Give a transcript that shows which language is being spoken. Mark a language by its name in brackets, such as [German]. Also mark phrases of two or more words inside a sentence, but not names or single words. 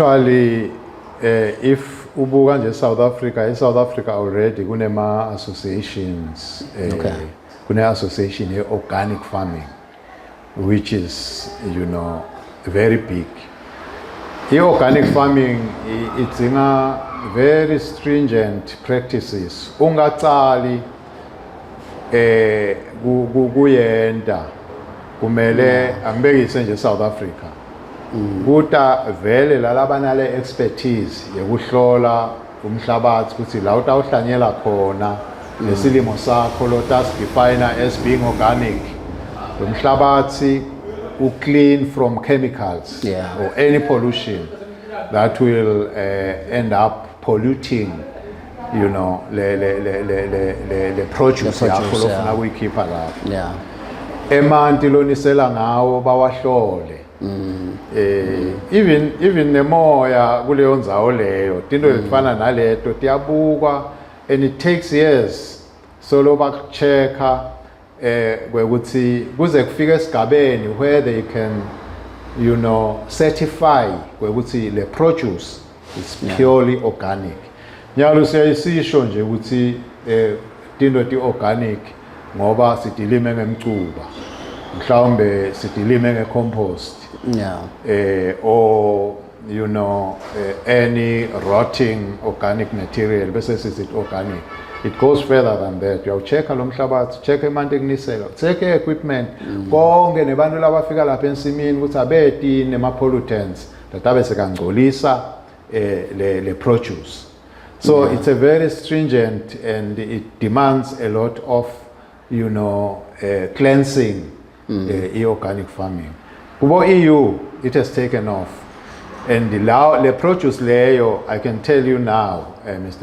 [Swati] Actually, if ubuka nje South Africa already kunema associations [English] Okay. kune association ye organic farming which is very big. [Swati] I-organic farming idzinga [English] very stringent practices. [Swati] Ungacali kuyenda kumele angibekise nje South Africa. Kuta vele lalabanale expertise yekuhlola umhlabathi ukuthi la utawuhlanyela khona lesilimo sakho lo tasidefine [English] as being organic. Umhlabathi clean from chemicals or any pollution that will end up polluting [Swati] le produce yakho lofuna kuyikhipha lapho. [English] Yeah. [Swati] Emanti lonisela ngawo bawahlole. Even nemoya kuleyo ndzawo leyo tinto lefana naleto tiyabukwa [English] and it takes years [Swati] solo bakuchecka kwekuthi kuze kufike esigabeni [English] where they can certify [Swati] kwekuthi le produce [English] is purely organic. [Swati] Nyalo siyayisisho nje ukuthi tinto ti organic ngoba sidilime ngemcuba mhlawumbe sidilime ngecompost [English] or any rotting organic material [Swati] bese sithi organic. [English] It goes further than that. [Swati] Uyawuchecka lo mhlabathi, check emanti ekunisela, [English] check equipment, [Swati] konke nebantu labafika lapha ensimini ukuthi abeti nema pollutants latabe sekangcolisa le produce. [English] So it's a very stringent and it demands a lot of cleansing organic farming. Kubo EU it has taken off. And the produce leyo, I can tell you now, Mr.